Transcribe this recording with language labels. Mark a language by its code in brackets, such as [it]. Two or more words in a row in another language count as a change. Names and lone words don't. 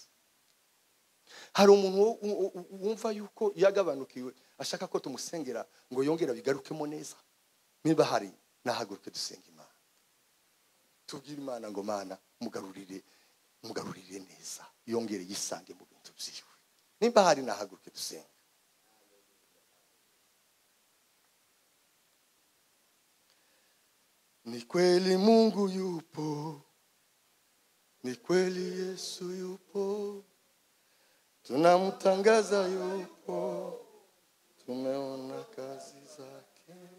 [rw] Hari umuntu wumva yuko yagabanukiwe ashaka ko tumusengera ngo yongera bigarukemo neza. Niba hari, nahaguruke dusenga Imana, tubwire Imana ngo Mana mugarurire neza, yongere yisange mu bintu byiwe. Niba hari, nahaguruke dusenga. [sw] Ni kweli Mungu yupo, ni kweli Yesu yupo, tunamtangaza yupo, tumeona kazi zake.